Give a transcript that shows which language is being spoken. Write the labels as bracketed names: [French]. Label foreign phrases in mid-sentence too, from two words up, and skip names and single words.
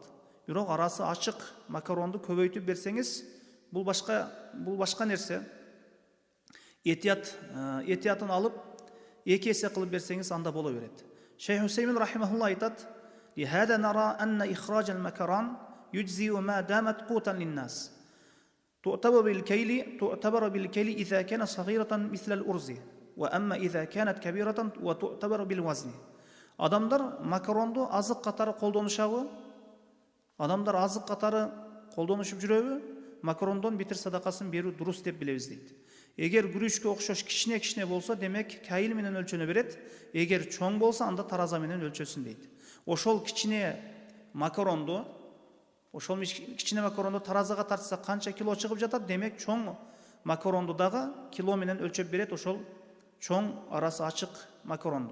[Kyrgyz] Бирок арасы ачык макаронду көбөйтүп берсеңиз, бул башка нерсе. Этиятын алып, 2 эсе кылып берсеңиз, анда боло берет. Шейх Хусеймин рахимахулла айтат: [Arabic] "لهذا نرى أن إخراج المكرونة يجزئ ما دامت قوتا للناس. تعتبر بالكيل إذا كان صغيرة مثل الأرز وأما إذا كانت كبيرة وتعتبر بالوزن." [Kyrgyz] Адамдар макаронду азык катары колдонушабы? Адамдар азык катары колдонушуп жүрөбү? Макарондон битир садакасын берүү дурус деп билебиз дейт. Эгер күрүчкө окшош кичине болсо, демек кайыл менен өлчөнө берет. Эгер чоң болсо, анда тараза менен өлчөсүн дейт. Ошол кичине макаронду таразага тартса канча кило чыгып жатат, демек чоң макаронду дагы кило менен өлчөп берет, ошол чоң арасы ачык макаронду.